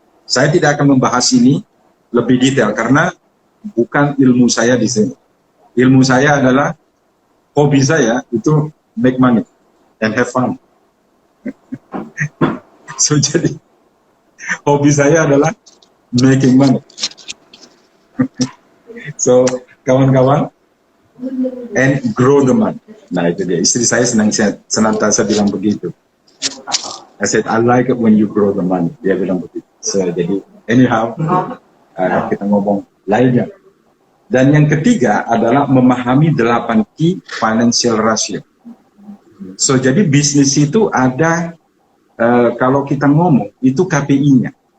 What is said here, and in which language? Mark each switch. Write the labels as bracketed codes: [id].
[id] Saya tidak akan membahas ini lebih detail karena bukan ilmu saya di sini. Ilmu saya adalah, hobi saya itu [en] make money and have fun. [id] So jadi hobi saya adalah [en] making money. [id] So kawan-kawan, [en] and grow the money. [id] Nah, itu dia. Istri saya senantiasa bilang begitu. [en] I said, I like it when you grow the money. [id] Dia bilang begitu. So, jadi anyhow, kita ngomong lainnya. Dan yang ketiga adalah memahami 8 key financial ratio. So, jadi bisnis itu ada, kalau kita ngomong, itu KPI-nya.